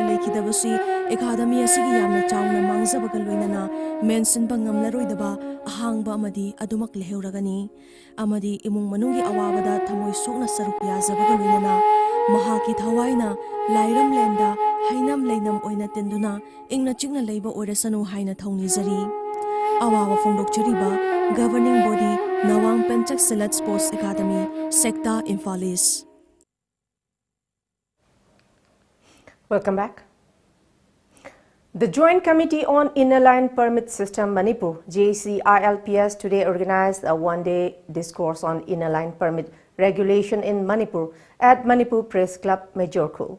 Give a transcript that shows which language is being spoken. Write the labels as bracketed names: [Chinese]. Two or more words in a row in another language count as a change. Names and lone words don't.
[Manipuri] Laikidabasi Academy Asigi Yamna Chawna Mangzabaga Loinana Mention Bangamlaroidaba Ahangba Amadi Adumak Leheuragani Amadi Imung Manungi Awabada Thamoi Sogna Sarupya Zabaga Loinana Mahaki Thawaina Lairam Lenda Hainam Leinam Oina Tenduna Ingna Chingna Leiba Oirasanu Haina Thaunizari Awawa Fongdokchariba [English] Governing Body [Manipuri] Nawang Penchak Select Sports Academy Sector Infalis. [English] Welcome back. The Joint Committee on Inner Line Permit System Manipur JCILPS today organized a one-day discourse on inner line permit regulation in Manipur at Manipur Press Club, Majorkul.